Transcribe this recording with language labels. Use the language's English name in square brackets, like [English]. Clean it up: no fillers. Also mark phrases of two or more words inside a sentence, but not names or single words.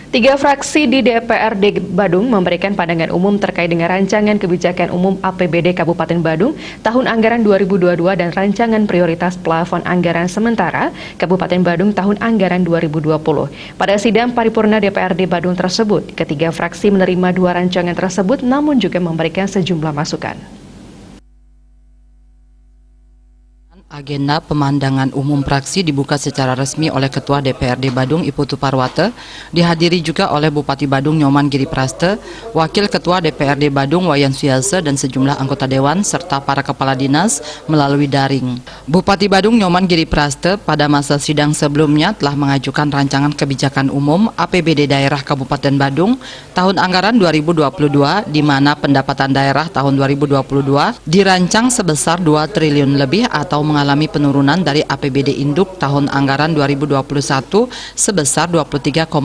[Indonesian] Tiga fraksi di DPRD Badung memberikan pandangan umum terkait dengan rancangan kebijakan umum APBD Kabupaten Badung tahun anggaran 2022 dan rancangan prioritas plafon anggaran sementara Kabupaten Badung tahun anggaran 2020. Pada sidang paripurna DPRD Badung tersebut, ketiga fraksi menerima dua rancangan tersebut namun juga memberikan sejumlah masukan. Agenda pemandangan umum fraksi dibuka secara resmi oleh Ketua DPRD Badung Iputu Parwate, dihadiri juga oleh Bupati Badung Nyoman Giripraste, Wakil Ketua DPRD Badung Wayan Suyase dan sejumlah anggota dewan serta para kepala dinas melalui daring. Bupati Badung Nyoman Giripraste pada masa sidang sebelumnya telah mengajukan rancangan kebijakan umum APBD daerah Kabupaten Badung tahun anggaran 2022 di mana pendapatan daerah tahun 2022 dirancang sebesar 2 triliun lebih atau mengalami penurunan dari APBD induk tahun anggaran 2021 sebesar 23,69%.